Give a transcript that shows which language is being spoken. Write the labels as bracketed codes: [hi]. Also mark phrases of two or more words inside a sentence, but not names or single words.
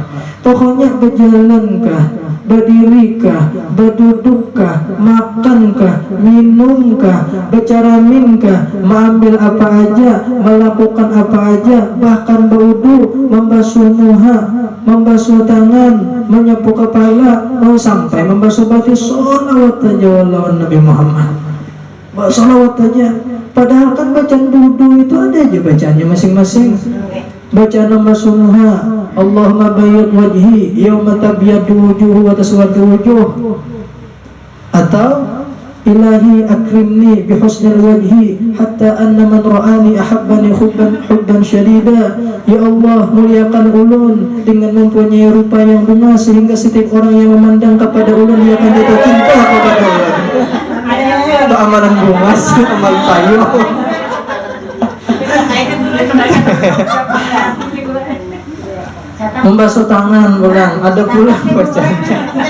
[bjn] Pokoknya berjalankah, berdirikah, berdudukkah, makankah, minumkah, berceraminkah, mengambil apa aja, melakukan apa aja, bahkan berwudu, membasuh muha, membasuh tangan, menyapu kepala, sampai membasuh baju, sholawat aja lawan Nabi Muhammad. Sholawat aja. Padahal kan bacaan wudu itu ada aja bacaannya masing-masing. Bacaan membasuh muha, [ar] اللهم بيض وجهي يوم تبيض وجوه وتسود وجوه, [bjn] atau [ar] إلهي أكرمني بحسن الوجه حتى أن من رآني أحبني حبا شديدا. [bjn] Ya Allah, muliakan ulun dengan mempunyai rupa yang bunga sehingga setiap orang yang memandang kepada ulun dia akan jatuh cinta kepada ulun. Itu amalan bunga, amal payu. Membasuh tangan ulang, ada pula bacanya.